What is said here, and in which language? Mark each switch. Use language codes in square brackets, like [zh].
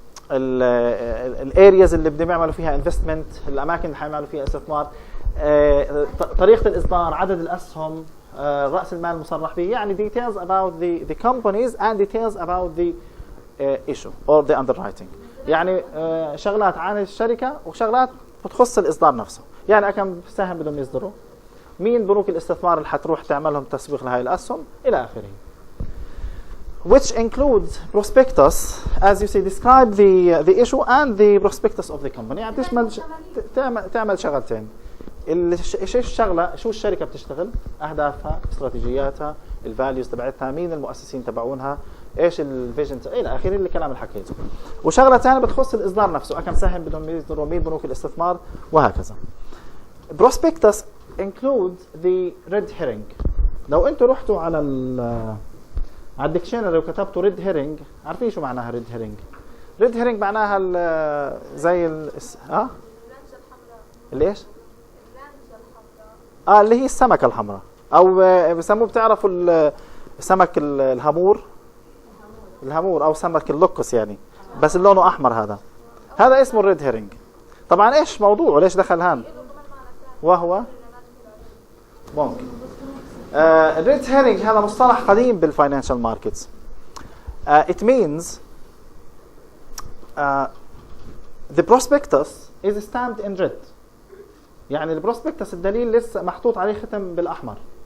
[ar] الارياز اللي بدهم يعملوا فيها انفستمنت، الاماكن اللي حيعملوا فيها استثمار، طريقه الاصدار، عدد الاسهم، راس المال المصرح به، يعني [en] details about the companies and details about the issue or the underwriting. [ar] يعني شغلات عن الشركه وشغلات بتخص الاصدار نفسه. يعني كم سهم بدهم يصدروا، مين بنوك الاستثمار اللي حتروح تعمل لهم تسويق لهي الاسهم الى اخره. [en] Which includes prospectus, as you say, describe the issue and the prospectus of the company. [ar] يعني بتشمل تعمل شغلتين. ايش الشغله؟ شو الشركه بتشتغل؟ اهدافها، استراتيجياتها، الفاليوز تبعتها، مين المؤسسين تبعونها، ايش الفيجن الى اخره الكلام اللي حكيته. وشغله ثانيه بتخص الاصدار نفسه، كم سهم بدهم يصدروا، مين بنوك الاستثمار وهكذا. [en] Prospectus includes the red herring. [ar] لو انتم رحتوا على الديكشنري وكتبتوا ريد هيرنج، عارفين شو معناها ريد هيرنج؟ ريد هيرنج معناها زي ليش؟ اللي هي السمكة الحمراء، او بسموه بتعرفوا سمك الهامور او سمك اللوكس يعني، بس لونه احمر. هذا اسمه الريد هيرنج. طبعا ايش موضوعه؟ ليش دخل هان؟ وهو ممكن الريد هيرنج هذا مصطلح قديم بالفاينانشال ماركتس. [en] It means the prospectus is stamped in red. [ar] يعني البروسبكتس الدليل لسه محطوط عليه ختم بالأحمر.